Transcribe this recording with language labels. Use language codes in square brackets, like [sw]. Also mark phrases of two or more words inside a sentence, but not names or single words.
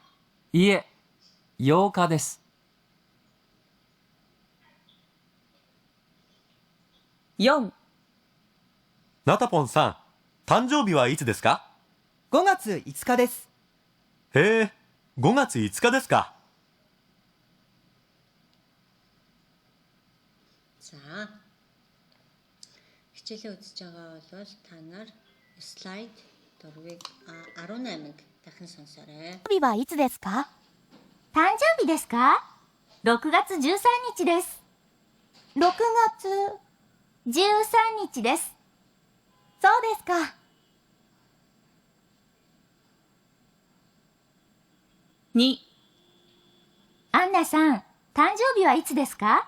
[ja] いえ、8日です。 4、ナタポンさん、誕生日はいつですか？ 5月5日です。へえ、5月5日ですか。 [mn] За, хичээлээ үзэж байгаа бол та нар слайд дөрвийг 18-ыг дахин сонсоорой. [ja] 誕生日はいつですか？誕生日ですか？ 6月13日です。6月13日です。そうですか。2、アンナさん、誕生日はいつですか？